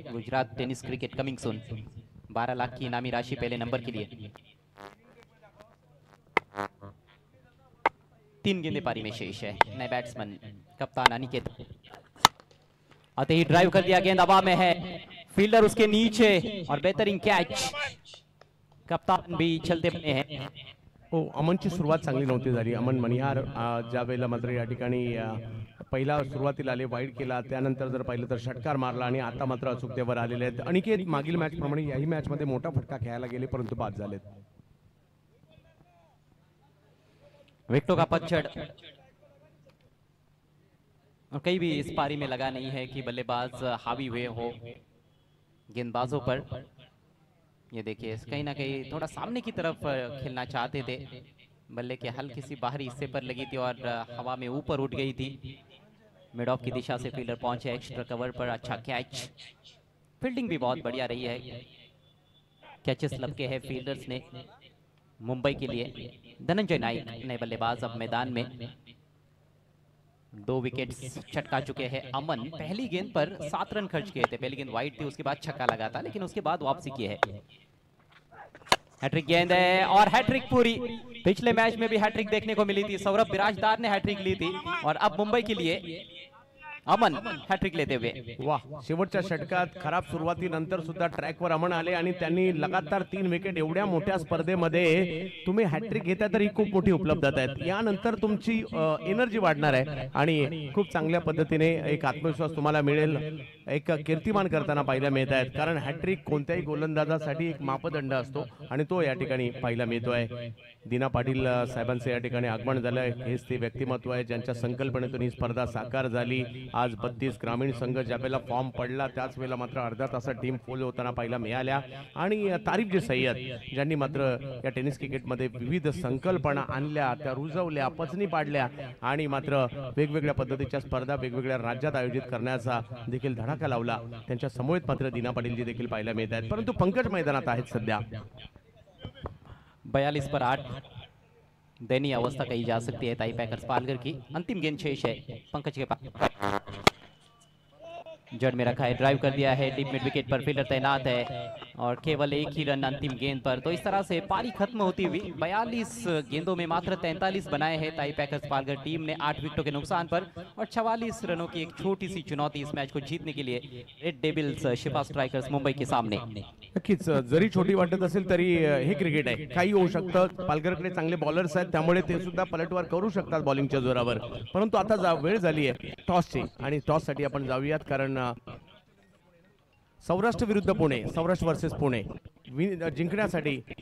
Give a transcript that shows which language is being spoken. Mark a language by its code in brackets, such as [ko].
[hi] Gujarat tennis cricket coming soon. 12 lakh की इनामी राशि पहले नंबर के लिए. 3 गेंदें पारी में शेष है. नए बैट्समैन कप्तान अनिकेत. आते ही ड्राइव कर दिया, गेंद हवा में है, फील्डर उसके नीचे, और बेहतरीन कैच. कप्तान भी चलते बने हैं. [mr] हो, अमनची सुरुवात चांगली नव्हती झाली. अमन मनिहार ज्या वेळेला मात्र या ठिकाणी पहिला सुरुवातीला आले, वाईड केला, त्यानंतर जर पाहिलं तर षटकार मारला, आणि आता मात्र अचूकतेवर आलेले आहेत. अनिकेत मागील मॅच प्रमाणे याही मॅच मध्ये मोठा फटका खेळायला गेले परंतु बाद झालेत. [hi] विकेटों का पतझड़, और कहीं भी इस पारी में लगा नहीं है कि बल्लेबाज हावी हुए हो गेंदबाजों पर. ये देखिए कहीं ना कहीं थोड़ा सामने की तरफ खेलना चाहते थे, बल्ले के हल्की सी बाहरी हिस्से पर लगी थी और हवा में ऊपर उठ गई थी. मिड ऑफ की दिशा से फील्डर पहुंचे एक्स्ट्रा कवर पर. अच्छा कैच, फील्डिंग भी बहुत बढ़िया रही है. कैचेस लपके हैं फील्डर्स ने मुंबई के लिए. धनंजय नाइक नए बल्लेबाज अब मैदान में. 2 विकेट्स चटका चुके हैं अमन। पहली गेंद पर 7 रन खर्च किए थे, पहली गेंद वाइड थी, उसके बाद छक्का लगा था, लेकिन उसके बाद वापसी की है। हैट्रिक गेंद है और हैट्रिक पूरी। पिछले मैच में भी हैट्रिक देखने को मिली थी, सौरभ बिराजदार ने हैट्रिक ली थी और अब मुंबई के लिए अमन हॅट्रिक लेते हुए। [mr] वाह, शेवटच्या षटकात खराब सुरुवातीनंतर सुद्धा ट्रॅकवर अमन आले आणि त्यांनी लगातार 3 विकेट। एवढ्या मोठ्या स्पर्धेमध्ये तुम्ही हॅट्रिक घेता तर ही खूप मोठी उपलब्धता आहे। यानंतर तुमची एनर्जी वाढणार आहे आणि खूप चांगल्या पद्धतीने एक आत्मविश्वास तुम्हाला मिळेल, एक कीर्तिमान करताना पाहायला मिळत आहेत। कारण हॅट्रिक कोणत्याही गोलंदाजासाठी एक मापदंड असतो आणि तो या ठिकाणी पाहायला मिळतोय। दीना पाटील साहेबांचे या ठिकाणी आगमन झालंय। हेच ते व्यक्तिमत्व आहे ज्यांच्या संकल्पनेतून ही स्पर्धा साकार झाली। आज 32 ग्रामीण संघ ज्या वेळेला फॉर्म पडला त्याच वेळेला मात्र अर्धा तासात टीम फुल होताना पाहायला मिळाल्या आणि तारीफ जी सय्यद ज्यांनी मात्र या टेनिस क्रिकेटमध्ये विविध संकल्पना आणल्या, त्या रुजवल्या, पचनी पाडल्या आणि मात्र वेगवेगळ्या पद्धतीच्या स्पर्धा वेगवेगळ्या राज्यात आयोजित करण्याचा देखील धडाका लावला। त्यांच्या समवेत मात्र दीना पाटीलजी देखील पाहायला मिळत आहेत, परंतु पंकज मैदानात आहेत सध्या। [hi] 42 पर 8 दयनीय अवस्था कही जा सकती है ताई पैकर्स पालघर की। अंतिम गेंद शेष है पंकज के पास, जड़ में रखा है, ड्राइव कर दिया है, डीप मिड विकेट पर फील्डर तैनात है और केवल एक ही रन अंतिम गेंद पर। तो इस तरह से पारी खत्म होती हुई 42 गेंदों में मात्र 43 बनाए हैं ताई पैकर्स पालघर टीम ने 8 विकेटों के नुकसान पर और 44 रनों की एक छोटी सी चुनौती इस मैच को जीतने के लिए red devils Shifa strikers Mumbai के सामने। [mr] नक्कीच जरी छोटी वाटत असेल तरी हे क्रिकेट आहे, काही होऊ शकतं। पालघरकडे चांगले बॉलर्स आहेत त्यामुळे ते सुद्धा पलटवार करू शकतात बॉलिंगच्या जोरावर, परंतु आता वेळ झाली आहे टॉसची आणि टॉससाठी आपण जाऊयात। कारण सौराष्ट्र विरुद्ध पुणे, सौराष्ट्र वर्सेस पुणे जिंकण्यासाठी